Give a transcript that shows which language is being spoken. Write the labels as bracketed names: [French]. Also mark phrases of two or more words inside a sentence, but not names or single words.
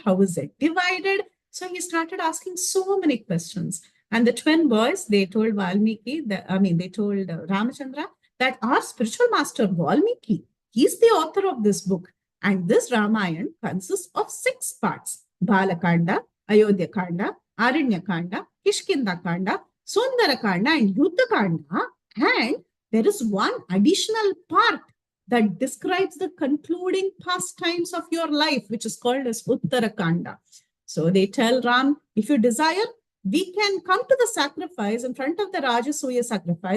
[English] How is it divided? So he started asking so many questions. And the twin boys, they told Valmiki, they told Ramachandra that our spiritual master Valmiki, he's the author of this book. And this Ramayana consists of 6 parts: Balakanda, Ayodhya Kanda, Aranya Kanda, Kishkinda Kanda, Sundara Kanda, and Yuddha Kanda. And there is one additional part that describes the concluding pastimes of your life, which is called as Uttarakanda. So they tell Ram, if you desire, we can come to the sacrifice in front of the Rajasuya sacrifice.